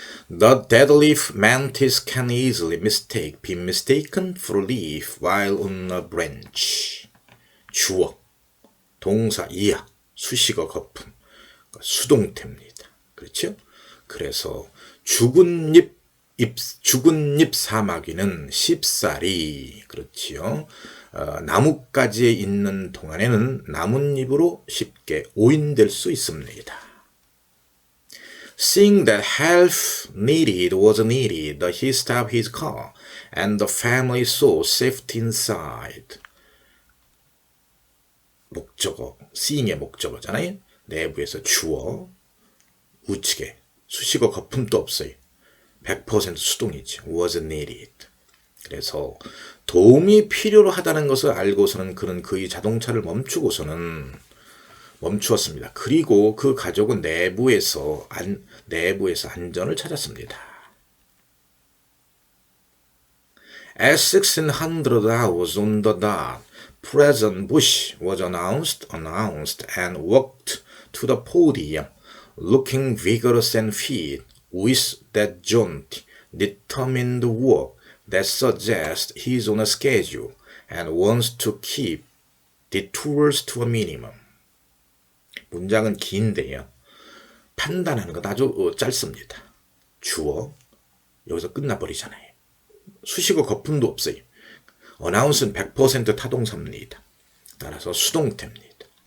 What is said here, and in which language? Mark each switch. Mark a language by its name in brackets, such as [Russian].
[English] The dead leaf mantis can easily be mistaken for a leaf while on a branch. [Korean] 주어, 동사 이하, 수식어 거품, 수동태입니다. 그렇죠? 그래서 죽은 잎 사마귀는 쉽사리, 그렇지요. 나뭇가지에 있는 동안에는 나뭇잎으로 쉽게 오인될 수 있습니다. [English] Seeing that help was needed, he stopped his car, and the family saw safety inside. [Korean] 목적어, seeing의 목적어잖아요. 내부에서 주어, 우측에 수식어 거품도 없어요. 100% 수동이죠. [English] was needed. [Korean] 그래서 도움이 필요로 하다는 것을 알고서는 그는 그의 자동차를 멈추었습니다. 그리고 그 가족은 내부에서 안전을 찾았습니다. [English] At 1600 hours on the dot, President Bush was announced and walked to the podium, looking vigorous and fit, with that jaunty, determined walk that suggests he's on a schedule and wants to keep detours to a minimum. [Korean] 문장은 긴데요. 판단하는 건 아주 짧습니다. 주어, 여기서 끝나버리잖아요. 수식어 거품도 없어요. announce는 100% 타동사입니다. 따라서 수동태입니다.